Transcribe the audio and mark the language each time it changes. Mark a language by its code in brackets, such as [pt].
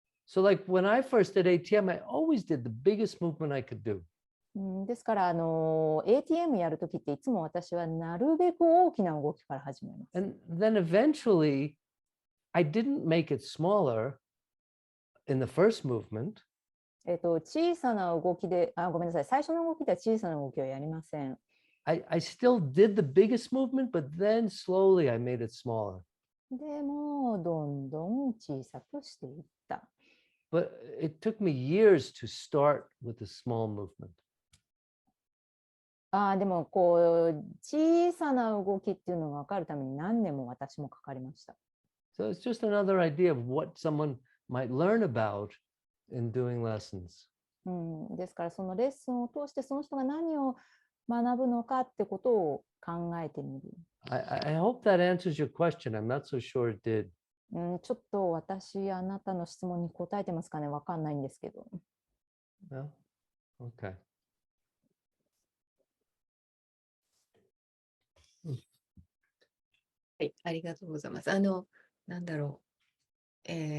[en] So like when I first did ATM, I always did the biggest movement I could do. [ja] ですからATM やるときっていつも私はなるべく大きな動きから始めます。 [en] And then eventually, I didn't make it smaller in the first movement. [ja] 小さな動きで、ごめんなさい、最初の動きでは小さな動きをやりません。 [en] I still did the biggest movement, but then slowly I made it smaller. [ja] でもどんどん小さくしていった。 [en] But it took me years to start with a small movement. [ja] でも小さな動きっていうのが分かるために何年も私もかかりました。 [en] So it's just another idea of what someone might learn about in doing lessons. [ja] ですからそのレッスンを通してその人が何を学ぶのかってことを考えてみる。 [en] I hope that answers your question. I'm not so sure it did. [ja] ちょっと私あなたの質問に答えてますかね、わかんないんですけど。 [en] No? Okay. [ja] はい、ありがとうございます。なんだろう。